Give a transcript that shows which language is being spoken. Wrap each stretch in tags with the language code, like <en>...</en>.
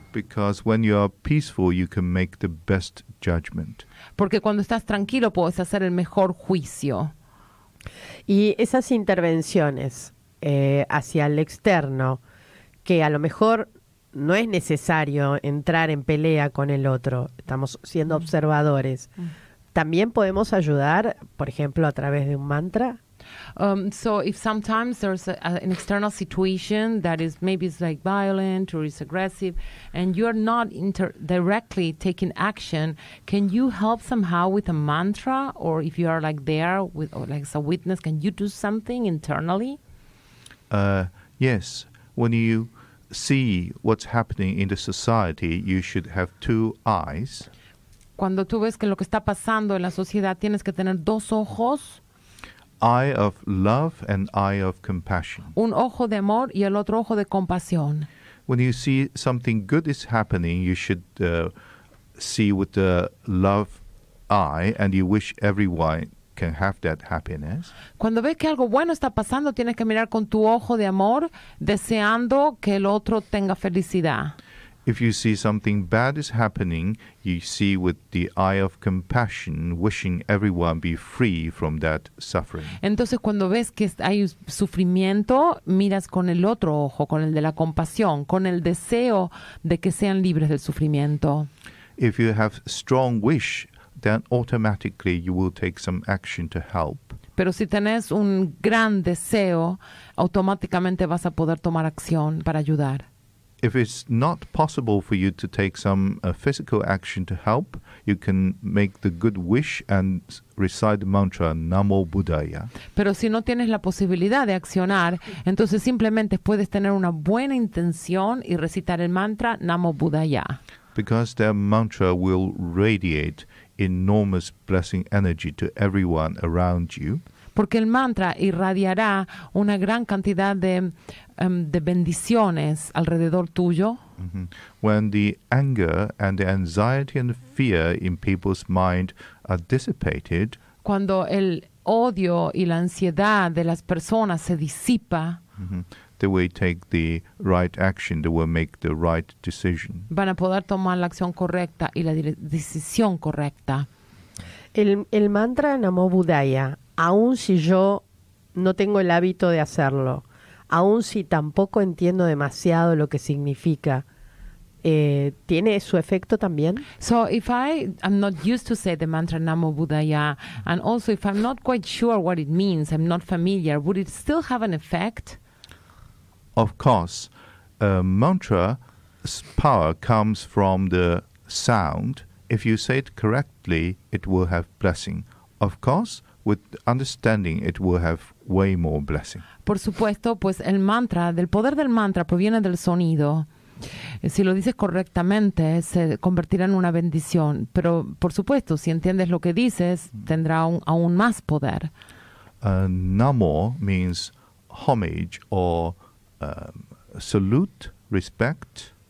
<en>Because when you are peaceful, you can make the best judgment.</en> <es>Porque cuando estás tranquilo puedes hacer el mejor juicio. Y esas intervenciones hacia el externo, que a lo mejor no es necesario entrar en pelea con el otro, estamos siendo observadores, ¿también podemos ayudar, por ejemplo, a través de un mantra?</es> <en>So if sometimes there's an external situation that is maybe it's like violent or is aggressive and you're not directly taking action, can you help somehow with a mantra? Or if you are like there with or like as a witness, can you do something internally? Yes. When you see what's happening in the society, you should have two eyes.</en> <es>Cuando tú ves que lo que está pasando en la sociedad, tienes que tener dos ojos,</es> <en>Eye of love and eye of compassion.</en> <es>un ojo de amor y el otro ojo de compasión.</es> <en>When you see something good is happening, you should see with the love eye, and you wish everyone can have that happiness.</en> <es>Cuando ves que algo bueno está pasando, tienes que mirar con tu ojo de amor, deseando que el otro tenga felicidad.</es> <en>If you see something bad is happening, you see with the eye of compassion, wishing everyone be free from that suffering.</en> <es>Entonces, cuando ves que hay sufrimiento, miras con el otro ojo, con el de la compasión, con el deseo de que sean libres del sufrimiento.</es> <en>If you have strong wish, then automatically you will take some action to help.</en> <es>Pero si tenés un gran deseo, automáticamente vas a poder tomar acción para ayudar.</es> <en>If it's not possible for you to take some physical action to help, you can make the good wish and recite the mantra Namo Buddhaya.</en> <es>Pero si no tienes la posibilidad de accionar, entonces simplemente puedes tener una buena intención y recitar el mantra Namo Buddhaya.</es> <en>Because that mantra will radiate enormous blessing energy to everyone around you.</en> <es>Porque el mantra irradiará una gran cantidad de bendiciones alrededor tuyo. Mm-hmm.</es> <en>When the anger and the anxiety and fear in people's mind are dissipated,</en> <es>Cuando el odio y la ansiedad de las personas se disipa,</es> <en>mm-hmm, they will take the right action, they will make the right decision.</en> <es>van a poder tomar la acción correcta y la decisión correcta. El mantra Namo Buddhaya, aun si yo no tengo el hábito de hacerlo, aun si tampoco entiendo demasiado lo que significa, ¿tiene su efecto también?</es> <en>So if I'm not used to say the mantra Namo Buddhaya, and also if I'm not quite sure what it means, I'm not familiar, would it still have an effect? Of course, mantra's power comes from the sound. If you say it correctly, it will have blessing. Of course, with understanding, it will have way more blessing.</en> <es>Por supuesto, pues el mantra, del poder del mantra proviene del sonido. Si lo dices correctamente, se convertirá en una bendición. Pero, por supuesto, si entiendes lo que dices, tendrá aún más poder.</es> <en>Namo means homage or salute, respect.</en>